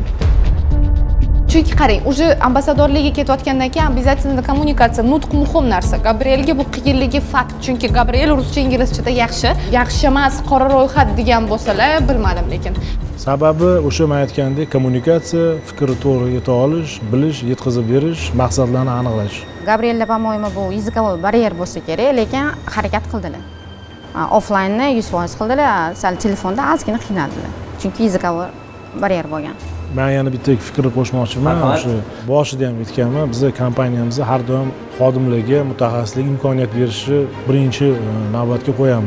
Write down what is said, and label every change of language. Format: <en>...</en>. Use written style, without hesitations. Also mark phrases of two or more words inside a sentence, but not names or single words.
<uz>Chunki qarang, уже ambasadorlikka ketayotgandan keyin обязательно kommunikatsiya, nutq muhim narsa. Gabrielga bu qiyinligi fakt, chunki Gabriel ruscha, inglizchada yaxshi. Yaxshi emas qora ro'yxat degan bo'lsalar, bilmadim lekin. Sababi o'sha men aytgandek, kommunikatsiya, fikrni to'g'ri yeta olish, bilish, yetkazib berish, maqsadlarni aniqlash. Gabrielda, по-моему, bu</uz> <ru>языковой барьер</ru> <uz>bo'lsa kerak, lekin harakat qildilar. Offlaynni 100% qildilar, sal telefonda ozgina qiynaldilar. Chunki</uz> <ru>языковой барьер</ru> <uz>bo'lgan. Men yana bitta fikrni qo'shmoqchiman. O'sha boshida ham aytganman, bizning kompaniyamiz har doim xodimlarga mutaxassislik imkoniyat berishni birinchi navbatga qo'yamiz.</uz>